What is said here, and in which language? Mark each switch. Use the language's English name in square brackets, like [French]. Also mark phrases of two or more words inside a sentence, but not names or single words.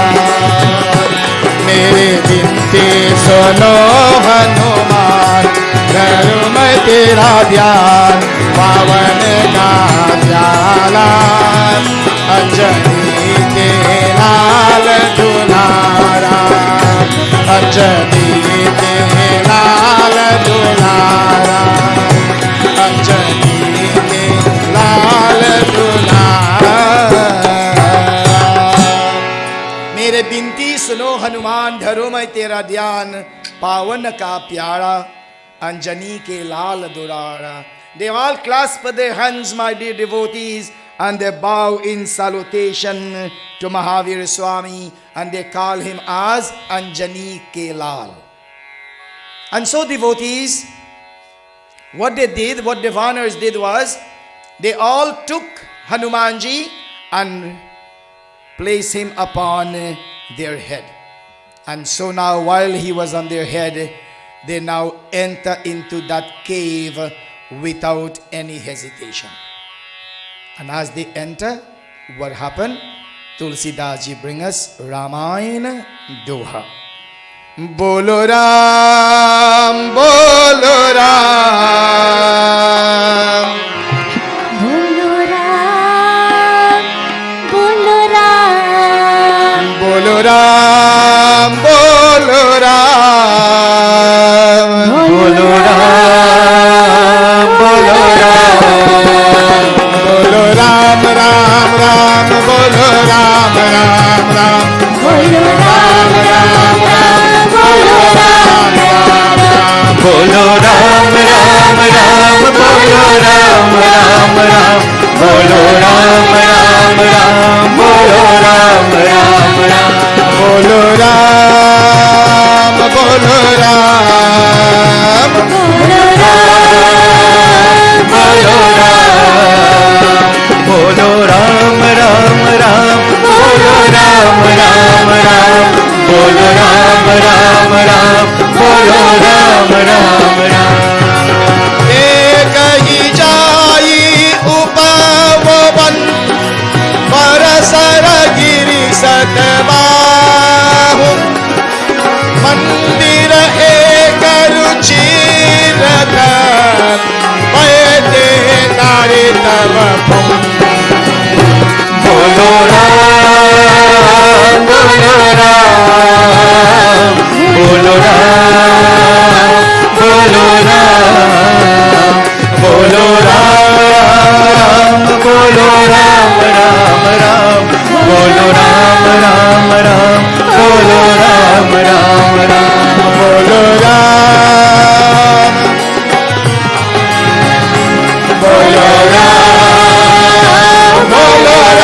[Hindi] मेरे बिनती सुनो हनुमान, करूं मैं तेरा ध्यान, पावन का प्याला, अंजनी के लाल दुलारा, अंजनी के लाल दुलारा, अंजनी के लाल दुलारा। मेरे बिनती सुनो हनुमान, धरो मैं तेरा ध्यान, पावन का प्यारा, अंजनी के लाल दुलारा. [English] They all clasp their hands, my dear devotees, and they bow in salutation to Mahavir Swami, and they call him as Anjani Ke Lal. And so, devotees, what they did, what the Vanars did was, they all took Hanumanji and placed him upon their head. And so now, while he was on their head, they now enter into that cave without any hesitation. And as they enter, what happened? Tulsidas ji bring us Ramayana Doha. [Hindi] बोलो राम, बोलो राम. बोलो राम, बोलो राम. बोलो राम, बोलो राम. बोलो राम, बोलो राम. बोलो राम, राम, राम, बोलो राम, राम, राम. बोलो राम, राम, राम, बोलो राम, राम, राम. बोलो राम, राम, राम, बोलो राम, राम, राम. बोलो राम, राम, राम, बोलो राम, राम, राम. बोलो राम, बोलो राम. बोलो राम, बोलो राम, बोलो राम, राम, राम. बोलो राम, राम, राम। बोलो राम, राम, राम. Bolo Ram, Ram, Ram. बोलो राम, राम, राम. एक ही जाई उपवन, परसर गिरि सतबाहु, मंदिर एक रुचिरत, पैदे नारी तब बोलो राम, बोलो राम. बोलो राम, बोलो राम. बोलो राम, बोलो राम, राम, राम. बोलो राम, राम, राम। बोलो राम, राम, राम. Bolo Ram, Ram, Ram. बोलो राम, बोलो राम, बोलो